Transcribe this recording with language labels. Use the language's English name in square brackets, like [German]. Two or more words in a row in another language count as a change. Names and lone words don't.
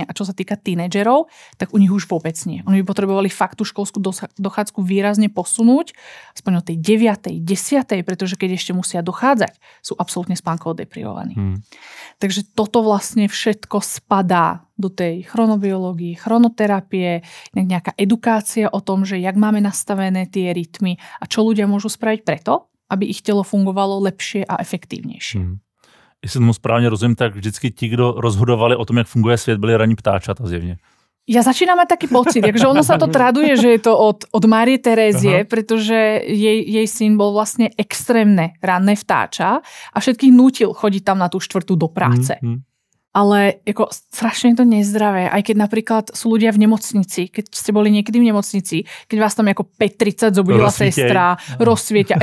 [Slovak] A čo sa týka tínedžerov, tak u nich už vôbec nie. Oni by potrebovali fakt tú školskú dochádzku výrazne posunúť, aspoň o tej 9., 10., pretože keď ešte musia dochádzať, sú absolútne spánkovo deprivovaní. Takže toto vlastne všetko spadá do tej chronobiológie, chronoterapie, nejaká edukácia o tom, že jak máme nastavené tie rytmy a čo ľudia môžu spraviť preto, aby ich telo fungovalo lepšie a efektívnejšie. [Czech] Jestli tomu správně rozumím, tak vždycky ti, kdo rozhodovali o tom, jak funguje svět, byli ranní ptáčata zjevně. [Slovak] Ja začínam mať taký pocit, že ono sa to traduje, že je to od Márie Terézie, pretože jej syn bol vlastne extrémne ranné vtáča a všetkých nútil chodiť tam na tú 4:00 do práce. Ale ako strašne to nezdravé. Aj keď napríklad sú ľudia v nemocnici, keď ste boli niekedy v nemocnici, keď vás tam ako 5:30 zobudila sestra, rozsvietia.